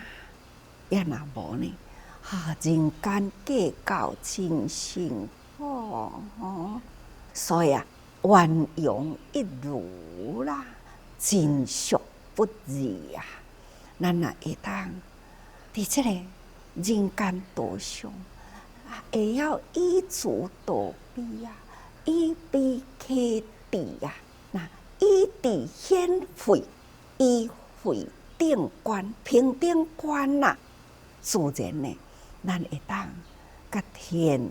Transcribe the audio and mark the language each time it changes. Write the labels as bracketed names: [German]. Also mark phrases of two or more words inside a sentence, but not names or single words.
[Min Nan Chinese] 也若无呢，人间计较真辛苦吼，所以万用一如啦，真俗不二啊。咱若会当伫这个人间道上，会晓以慈导悲啊，以悲启智啊，那以智显慧，以慧定观，平等观啦，自然呢，咱会当甲天